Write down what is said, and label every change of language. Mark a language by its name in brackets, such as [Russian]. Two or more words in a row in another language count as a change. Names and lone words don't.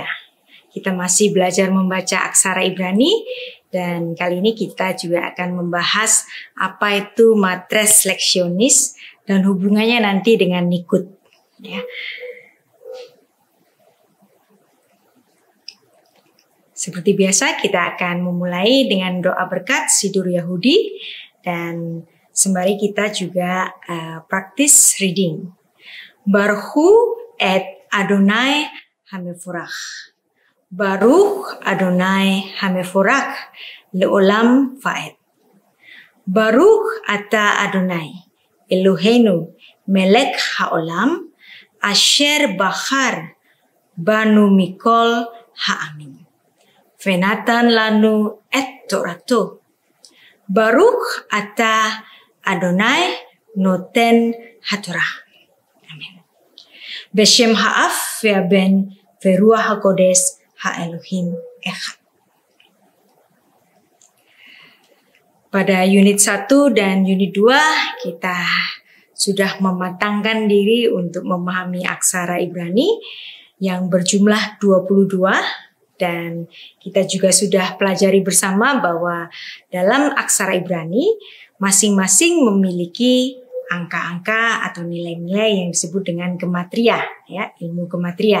[Indonesian] Kita masih belajar membaca aksara Ibrani, dan kali ini kita juga akan membahas apa itu [Latin] matres leksionis [Indonesian] dan hubungannya nanti dengan nikut. Ya. Seperti biasa kita akan memulai dengan doa berkat Sidur Yahudi dan sembari kita juga praktis reading. [Hebrew] ברכו את אדני המבורך. ברוך אדני המבורך לעולם ועד. ברוך אתה אדני אלהינו מלך העולם אשר בחר בנו מכל העמים. ונתן לנו את תורתו. ברוך אתה אדני נותן התורה. Amin. בשם האב והבן ורוח הקודש האלהים אחד. [Indonesian] Pada unit 1 dan unit 2 kita sudah mematangkan diri untuk memahami aksara Ibrani yang berjumlah 22. Dan kita juga sudah pelajari bersama bahwa dalam aksara Ibrani masing-masing memiliki angka-angka atau nilai-nilai yang disebut dengan gematria, ya, ilmu gematria.